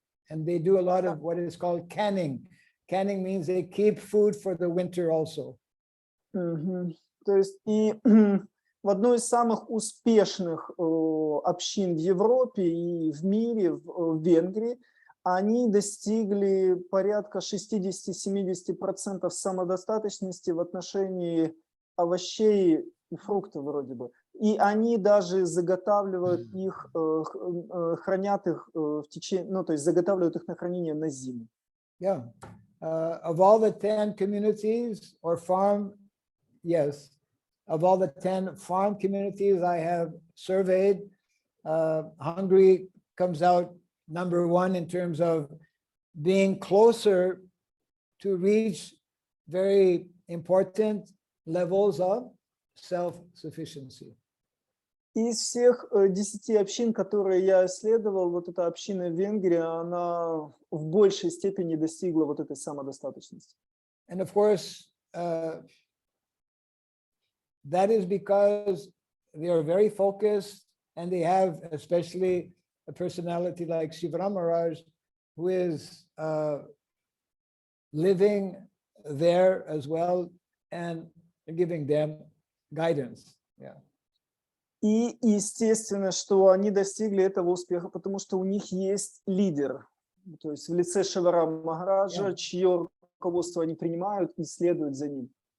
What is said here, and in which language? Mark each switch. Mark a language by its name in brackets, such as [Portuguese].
[English] And they do a lot of what is called canning. Canning means they keep food for the winter also. [Russian] То есть и в одной из самых успешных общин в Европе и в мире, в Венгрии, они достигли порядка 60-70% самодостаточности в отношении овощей и фруктов вроде бы. И они даже заготавливают их, хранят их в течение, ну, то есть заготавливают их на хранение на зиму. [English] Yeah. Of all the 10 communities or farm, yes, of all the 10 farm communities I have surveyed, Hungary comes out number one in terms of being closer to reach very important levels of self-sufficiency. [Russian] Из всех 10 общин, которые я исследовал, вот эта община в Венгрии, она в большей степени достигла вот этой самодостаточности. [English] And of course, that is because they are very focused and they have especially a personality like Shivaram Maharaj, who is living there as well and giving them guidance. Yeah. [Russian] И естественно, что они достигли этого успеха, потому что у них есть лидер, то есть в лице Шиварама Махараджа, чье руководство они принимают и следуют за ним.